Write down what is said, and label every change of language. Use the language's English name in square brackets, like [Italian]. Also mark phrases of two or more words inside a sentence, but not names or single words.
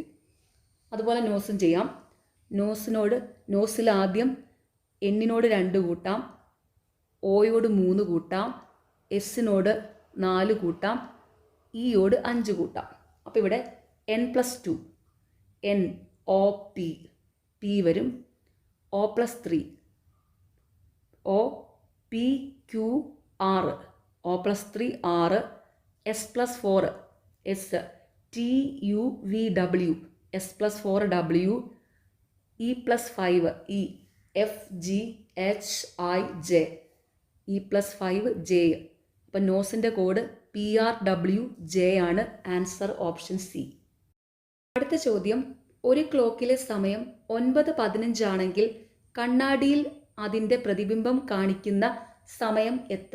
[Malayalam] അതുപോലെ നോസും ചെയ്യാം. നോസിൽ ആദ്യം Nനോട് 2 കൂട്ടാം, Oയോട് 3 കൂട്ടാം, Sനോട് 4 കൂട്ടാം, Eയോട് 5 കൂട്ടാം. അപ്പോൾ ഇവിടെ N+2, NOP, P വരും, [English] O+3, OPQR, O+3 R, S+4 S, TUVW, S+4 W, E+5 E, FGHIJ, E+5 J. [Malayalam] അപ്പം നോസിൻ്റെ കോഡ് PRWJ ആണ്. [English] answer option C. [Malayalam] അടുത്ത ചോദ്യം: ഒരു ക്ലോക്കിലെ സമയം 9:15 ആണെങ്കിൽ കണ്ണാടിയിൽ അതിൻ്റെ പ്രതിബിംബം കാണിക്കുന്ന സമയം എത്ര?